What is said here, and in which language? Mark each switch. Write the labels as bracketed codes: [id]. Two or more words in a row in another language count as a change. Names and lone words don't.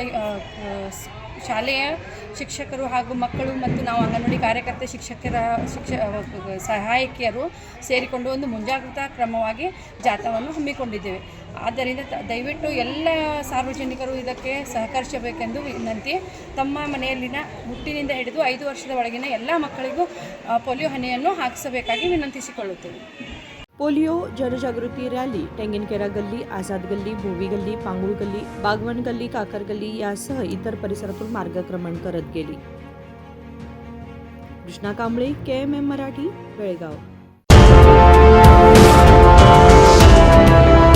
[kn] ಶಾಲೆಯ ಶಿಕ್ಷಕರು ಹಾಗೂ ಮಕ್ಕಳು ಮತ್ತು ನಾವು ಅಂಗನವಾಡಿ ಕಾರ್ಯಕರ್ತೆ ಸಹಾಯಕಿಯರು ಸೇರಿಕೊಂಡು ಒಂದು ಮುಂಜಾಗೃತಾ ಕ್ರಮವಾಗಿ ಜಾಥಾವನ್ನು ಹಮ್ಮಿಕೊಂಡಿದ್ದೇವೆ। ಆದ್ದರಿಂದ ದಯವಿಟ್ಟು ಎಲ್ಲ ಸಾರ್ವಜನಿಕರು ಇದಕ್ಕೆ ಸಹಕರಿಸಬೇಕೆಂದು ವಿನಂತಿ। ತಮ್ಮ ಮನೆಯಲ್ಲಿನ ಹುಟ್ಟಿನಿಂದ ಹಿಡಿದು 5 ವರ್ಷದ ಒಳಗಿನ ಎಲ್ಲ ಮಕ್ಕಳಿಗೂ ಪೋಲಿಯೋ ಹನಿಯನ್ನು ಹಾಕಿಸಬೇಕಾಗಿ ವಿನಂತಿಸಿಕೊಳ್ಳುತ್ತೇವೆ। [mr] पोलिओ जनजागृती रॅली टेंगिनकेरा गल्ली, आझाद गल्ली, भोवी गल्ली, पांगुळ गल्ली, बागवन गल्ली, काकर गल्ली यासह इतर परिसरातून मार्गक्रमण करत गेली। कृष्णा कांबळे, KMM मराठी, बेळगाव।